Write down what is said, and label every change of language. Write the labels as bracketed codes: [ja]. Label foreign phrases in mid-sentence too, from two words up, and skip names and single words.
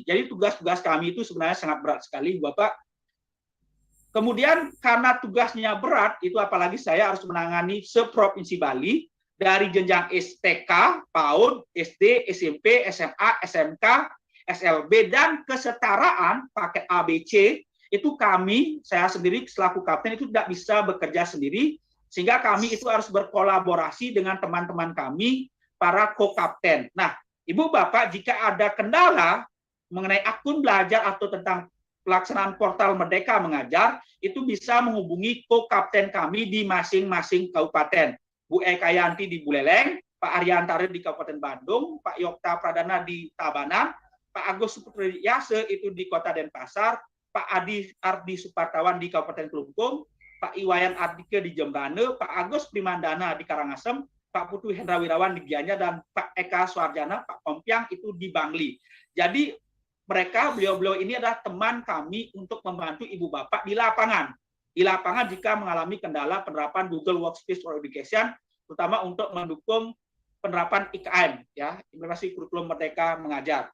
[id] Jadi tugas-tugas kami itu sebenarnya sangat berat sekali, Bapak. Kemudian karena tugasnya berat, itu apalagi saya harus menangani seprovinsi Bali, dari jenjang STK, PAUD, SD, SMP, SMA, SMK, SLB, dan kesetaraan paket ABC, itu kami, saya sendiri selaku kapten itu tidak bisa bekerja sendiri, sehingga kami itu harus berkolaborasi dengan teman-teman kami, para co-kapten. Nah, Ibu Bapak, jika ada kendala mengenai akun belajar atau tentang pelaksanaan portal Merdeka Mengajar, itu bisa menghubungi co-kapten kami di masing-masing kabupaten. Bu Eka Yanti di Buleleng, Pak Ariantara di Kabupaten Bandung, Pak Yokta Pradana di Tabanan, Pak Agus Supriyase itu di Kota Denpasar, Pak Adi Ardi Supartawan di Kabupaten Kelungkung, Pak Iwayan Ardike di Jembane, Pak Agus Primandana di Karangasem, Pak Putu Hendra Wirawan di Gianyar, dan Pak Eka Suarjana, Pak Kompiang itu di Bangli. Jadi mereka, beliau-beliau ini adalah teman kami untuk membantu ibu bapak di lapangan. Di lapangan jika mengalami kendala penerapan Google Workspace for Education, terutama untuk mendukung penerapan IKM, ya, implementasi kurikulum Merdeka Mengajar.